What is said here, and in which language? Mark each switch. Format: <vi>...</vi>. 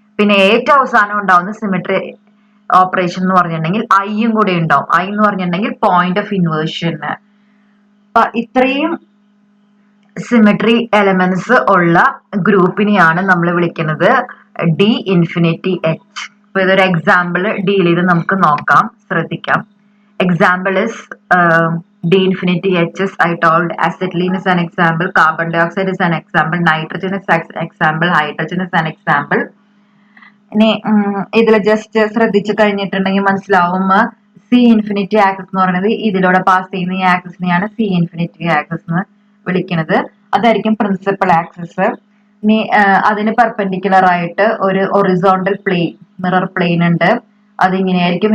<ml>പിന്നെ ഏറ്റവും അവസാനം ഉണ്ടാവുന്ന സിമെട്രി ഓപ്പറേഷൻ എന്ന് പറഞ്ഞിട്ടുണ്ടെങ്കിൽ ഐയും കൂടെ ഉണ്ടാവും. ഐ എന്ന് പറഞ്ഞിട്ടുണ്ടെങ്കിൽ പോയിന്റ് ഓഫ് ഇൻവേർഷൻ. അപ്പൊ ഇത്രയും സിമെട്രി എലമെന്റ്സ് ഉള്ള ഗ്രൂപ്പിനെയാണ് നമ്മൾ വിളിക്കുന്നത് ഡി ഇൻഫിനിറ്റി എച്ച്. അപ്പൊ ഇതൊരു എക്സാമ്പിൾ ഡീൽ ചെയ്ത് നമുക്ക് നോക്കാം, ശ്രദ്ധിക്കാം.</ml> <en>Example is D infinity H's. I told acetylene is an example, carbon dioxide is an example, nitrogen is an example, hydrogen is an example.</en> <ml>ഇനി ഇതിൽ ജസ്റ്റ് ശ്രദ്ധിച്ചു കഴിഞ്ഞിട്ടുണ്ടെങ്കിൽ മനസ്സിലാവും സി ഇൻഫിനിറ്റി ആക്സിസ് എന്ന് പറയുന്നത് ഇതിലൂടെ പാസ് ചെയ്യുന്ന ഈ ആക്സിസിനെയാണ് സി ഇൻഫിനിറ്റി ആക്സിസ് എന്ന് വിളിക്കുന്നത്. അതായിരിക്കും പ്രിൻസിപ്പൽ ആക്സിസ്. ഇനി അതിന് പെർപെൻഡിക്കുലർ ആയിട്ട് ഒരു ഒറിസോണ്ടൽ പ്ലെയിൻ, മിറർ പ്ലെയിൻ ഉണ്ട്. അതിങ്ങനെയായിരിക്കും.</ml>